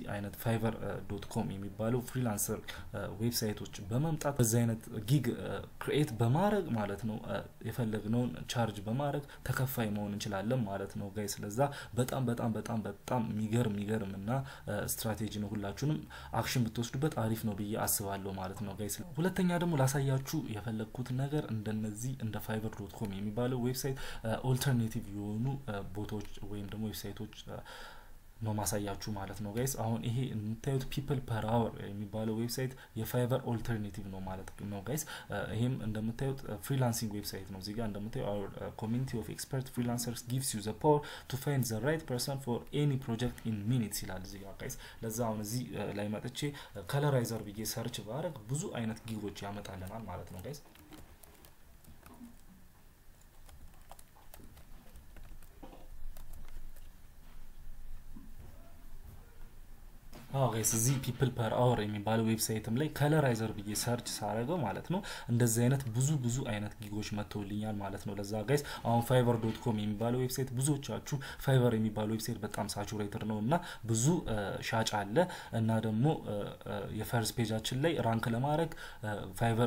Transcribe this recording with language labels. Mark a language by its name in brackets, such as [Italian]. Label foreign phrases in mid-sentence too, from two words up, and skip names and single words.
[Amharic] አይነት fiverr.com የሚባለው ፍሪላንሰር ዌብሳይቶች በመምጣት በዚህ አይነት ጊግ ክሬት በማድረግ ማለት ነው የፈለግነውን ቻርጅ በማድረግ ተከፋይ መሆን እንችላለን ማለት ነው ጋይስ ለዛ በጣም የሚገርምና ስትራቴጂ ነው ሁላችሁንም አክሽን ብትወስዱበት አሪፍ ነው ብዬ አስባለሁ ማለት ነው ጋይስ ሁለተኛ ደግሞ ላሳያችሁ የፈለኩት ነገር እንደነዚህ እንደ fiverr.com የሚባለው ዌብሳይት ኦልተርኔቲቭ የሆኑ ቦታዎች ወይም ደግሞ ዌብሳይቶች ነው ማሳያችሁ ማለት ነው ጋይስ አሁን ይሄ እንታዩት people per hour የሚባለው ዌብሳይት የፋይቨር ኦልተርኔቲቭ ነው ማለት ነው ጋይስ ይሄም እንደምታዩት ፍሪላንሲንግ ዌብሳይት ነው እዚጋ እንደምታዩ [English] our community of expert freelancers gives you the power to find the right person for any project in minutes [Amharic] ይላል እዚጋ ጋይስ ለዛ አሁን እዚህ ላይ መጥቼ ከለራይዘር ብዬ ሰርች ባረግ ብዙ አይነት ጊጎች ያመጣልናል ማለት ነው ጋይስ ጋይስ እዚህ people per hour የሚባለው ዌብሳይትም ላይ ከለራይዘር ብዬ ሰርች ሳረገው ማለት ነው እንደዚህ አይነት ብዙ አይነት ጊጎች መጥተውልኛል ማለት ነው ለዛ ጋይስ አሁን fiverr.com የሚባለው ዌብሳይት ብዙዎቻችሁ fiverr የሚባለው ዌብሳይት በጣም ሳቹሬትድ ነውና ብዙ ሻጭ አለ እና ደግሞ የፈርስት ፔጃችን ላይ ራንክ ለማድረግ fiverr